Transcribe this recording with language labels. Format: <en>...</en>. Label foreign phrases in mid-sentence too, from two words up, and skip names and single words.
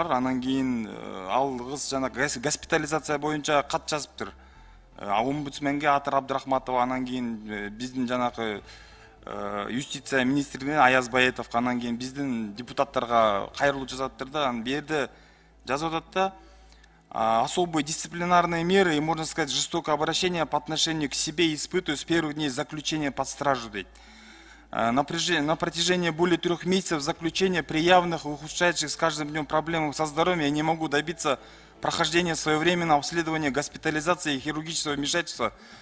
<ky>Анан кийин ал кыз жана госпитализация боюнча кат жазыптыр. Омбудсменге Атыр Абдрахматова, анан кийин биздин жанагы юстиция министринин Аяз Баетов, анан кийин биздин депутаттарга кайрылуу жазаптыр да. Анан бу жерде жазып атат да:</ky> <ru>особые дисциплинарные меры и, можно сказать, жестокое обращение по отношению к себе испытывают с первых дней заключения под стражу. На протяжении более 3 месяцев заключения при явных и ухудшающих с каждым днем проблемах со здоровьем я не могу добиться прохождения своевременного обследования, госпитализации и хирургического вмешательства.</ru>